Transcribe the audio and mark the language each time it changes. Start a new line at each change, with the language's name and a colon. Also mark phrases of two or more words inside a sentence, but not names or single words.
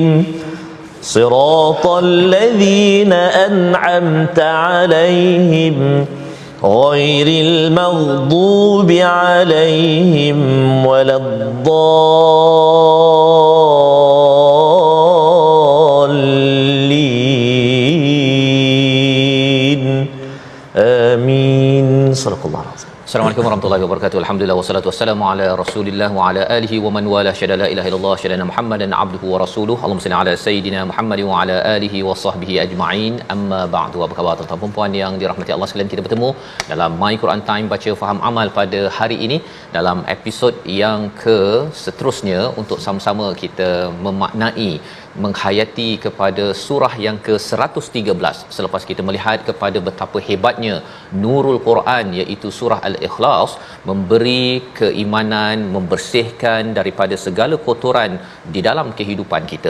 Arabic: صراط الذين أنعمت عليهم غير المغضوب عليهم ولا الضالين. آمين. صدق الله العظيم. السلام عليكم ورحمة الله وبركاته. الحمد لله والصلاة والسلام على رسول الله وعلى آله ومن والاه. شهادة لا إله إلا الله، شهادة محمدا عبده ورسوله. اللهم صل على سيدنا محمد وعلى آله وصحبه أجمعين. أما بعد.
Malay: Apa khabar tuan-tuan dan puan yang dirahmati Allah sekalian? Kita bertemu dalam My Quran Time baca faham amal pada hari ini dalam episod yang seterusnya untuk sama-sama kita memaknai, menghayati kepada surah yang ke-113 selepas kita melihat kepada betapa hebatnya
Arabic: نور القرآن,
Malay: iaitu surah Al-Ikhlas, memberi keimanan, membersihkan daripada segala kotoran di dalam kehidupan kita.